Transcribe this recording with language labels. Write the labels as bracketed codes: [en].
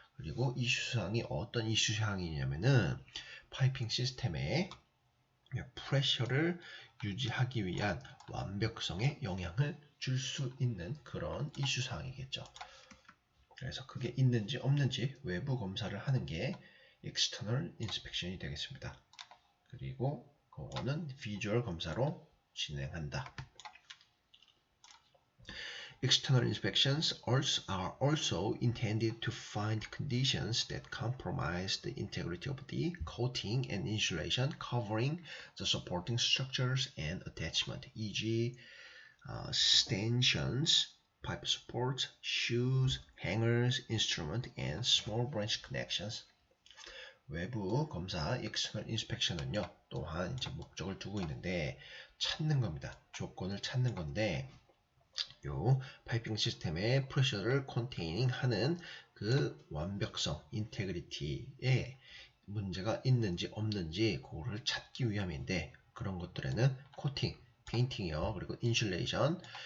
[ko] 그리고 이슈사항이 어떤 이슈사항이냐면은 파이핑 시스템에 프레셔를 유지하기 위한 완벽성에 영향을 줄 수 있는 그런 이슈사항이겠죠. 그래서 그게 있는지 없는지 외부 검사를 하는 게 external inspection이 되겠습니다. 그리고 그거는 비주얼 검사로 진행한다. [en] External inspections are also intended to find conditions that compromise the integrity of the coating and insulation covering the supporting structures and attachment, e.g. stanchions, pipe supports, shoes, hangers, instrument, and small branch connections. [ko] 외부 검사 external inspection은요, 또한 이제 목적을 두고 있는데 찾는 겁니다. 조건을 찾는 건데, 요 파이핑 시스템의 프레셔를 컨테이닝 하는 그 완벽성, 인테그리티에 문제가 있는지 없는지 그거를 찾기 위함인데, 그런 것들에는 코팅, 페인팅이요, 그리고 인슐레이션,